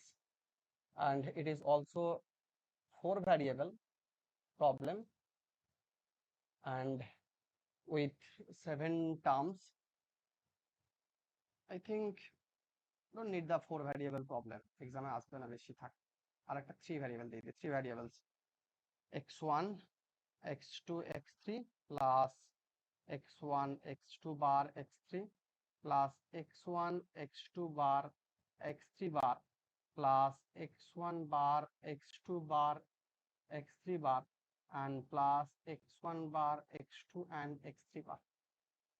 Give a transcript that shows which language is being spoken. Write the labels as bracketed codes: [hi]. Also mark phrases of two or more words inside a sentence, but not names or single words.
[en] And it is also 4 variable problem and with 7 terms. I think don't need the 4 variable problem, [bn] exam এ আসবে না বেশি থাক, আর একটা [en] 3 variable দিয়ে দিই, 3 variables x1 x2 x3 plus x1 x2 bar x3 plus x1 x2 bar x3 bar plus x1 bar x2 bar x3 bar and plus x1 bar x2 and x3 bar.